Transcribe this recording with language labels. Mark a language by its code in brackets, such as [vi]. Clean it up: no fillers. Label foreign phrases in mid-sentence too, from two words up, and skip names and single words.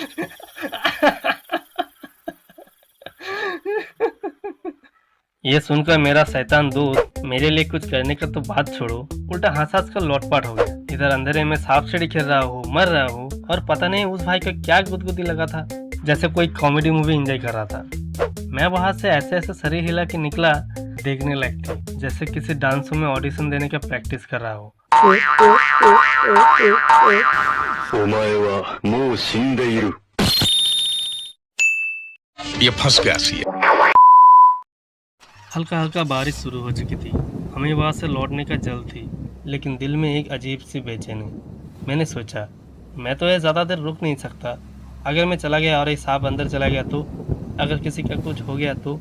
[hi] ये सुनकर मेरा शैतान दोस्त मेरे लिए कुछ करने का तो बात छोड़ो, उल्टा हंस हंस कर लौटपाट हो गया। इधर अंधेरे में सांप से खेल रहा हूँ, मर रहा हूँ, और पता नहीं उस भाई का क्या गुदगुदी लगा था, जैसे कोई [en] comedy movie [hi] एंजॉय कर रहा था। मैं वहां से ऐसे ऐसे शरीर हिला के निकला, देखने लायक थी, जैसे किसी [en] dance show [hi] में ऑडिशन देने का प्रैक्टिस कर रहा हो। [ja] お前はもう死んでいる。 [hi] ये फंस गया सी। हल्का हल्का बारिश शुरू हो चुकी थी। हमें वहां से लौटने का जल्द थी, लेकिन दिल में एक अजीब सी बेचैनी। मैंने सोचा, मैं तो ये ज़्यादा देर रुक नहीं सकता। अगर मैं चला गया और ये सांप अंदर चला गया तो, अगर किसी का कुछ हो गया तो।